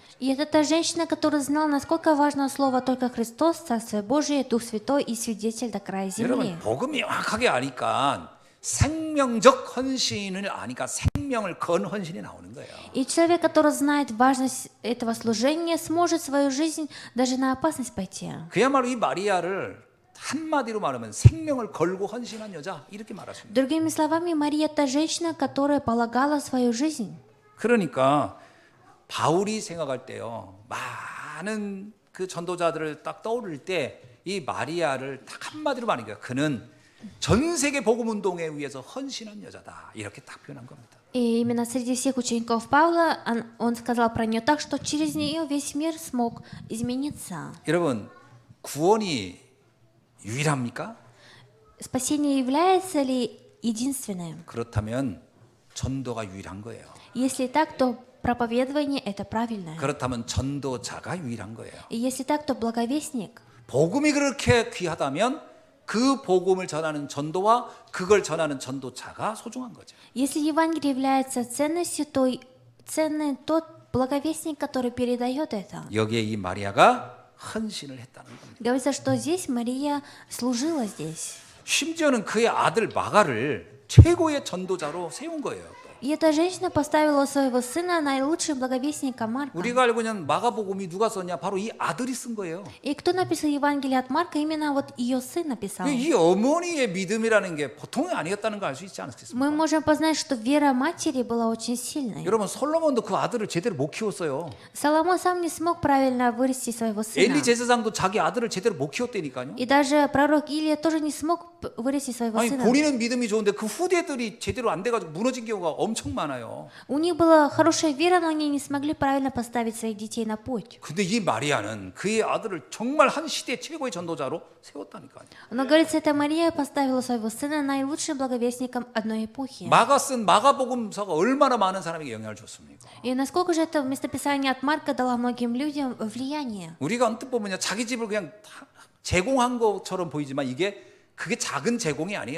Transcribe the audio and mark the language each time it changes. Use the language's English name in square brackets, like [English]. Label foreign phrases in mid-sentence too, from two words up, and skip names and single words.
[Russian] И это та женщина, которая знала, насколько важно слово только Христос, Царствие Божие, Дух Святой и Свидетель до края земли. [Korean] 여러분 복음이 명확하게 아니까 생명적 헌신을 아니까 생명을 건 헌신이 나오는 거예요. [Russian] И человек, который знает важность этого служения, сможет свою жизнь даже на опасность пойти. [Korean] 그야말로 이 마리아를 한마디로 말하면 생명을 걸고 헌신한 여자 이렇게 말할 수 있습니다. [Russian] Другими словами, Мария – это женщина, которая полагала свою жизнь. [Korean] 그러니까 바울이 생각할 때요. 많은 그 전도자들을 딱 떠오를 때 이 마리아를 딱 한마디로 말하니까 그는 전 세계 복음 운동에 의해서 헌신한 여자다. 이렇게 딱 표현한 겁니다. [Russian] И именно среди всех учеников Павла он сказал про нее так, что через нее весь мир смог измениться. [Korean] 여러분, 구원이 유일합니까? [Russian] Спасение является ли единственным? [Korean] 그렇다면 전도가 유일한 거예요. [Russian] Если так, то проповедование – это правильное. [Korean] 그렇다면 전도자가 유일한 거예요. [Russian] И если так, то благовестник. [Korean] 복음이 그렇게 귀하다면 그 복음을 전하는 전도와 그걸 전하는 전도자가 소중한 거죠. [Russian] Если Евангелие является ценностью, то ценный тот благовестник, который передает это. [Korean] 여기에 이 마리아가 헌신을 했다는 겁니다. [Russian] Говорится, что здесь Мария служила здесь. [Korean] 심지어는 그의 아들 마가를 최고의 전도자로 세운 거예요. [Russian] И эта женщина поставила своего сына наилучшим благовестником Марка. [Korean] 우리가 알고 있는 마가복음이 누가 썼냐? 바로 이 아들이 쓴 거예요. [Russian] И кто написал Евангелие от Марка? Именно вот ее сын написал. [Korean] 이 어머니의 믿음이라는 게 보통이 아니었다는 걸 알 수 있지 않겠습니까? [Russian] Мы можем познать, что вера матери была очень сильной. [Korean] 여러분 솔로몬도 그 아들을 제대로 못 키웠어요. [Russian] Соломон сам не смог правильно вырасти своего сына. [Korean] 엘리 제사장도 자기 아들을 제대로 못 키웠다니까요. [Russian] И даже пророк Илия тоже не смог вырасти своего [Korean] 아니 [Russian] сына. [Korean] 본인은 믿음이 좋은데 그 후대들이 제대로 안 돼가지고 무너진 경우가 엄청 많아요. [Russian] У них была хорошая вера, но они не смогли правильно поставить своих детей на путь. [Korean] 근데 이 마리아는 그의 아들을 정말 한 시대 최고의 전도자로 세웠다니까요. [Russian] Но, говорится, эта Мария поставила своего сына наилучшим благовестником одной эпохи. [Korean] 마가 쓴 마가복음서가 얼마나 많은 사람에게 영향을 줬습니까? [Russian] И насколько же это местописание от Марка дало многим людям влияние? [Korean] 우리가 언뜻 보면요, 자기 집을 그냥 다 제공한 것처럼 보이지만 그게 작은 제공이 아니에요.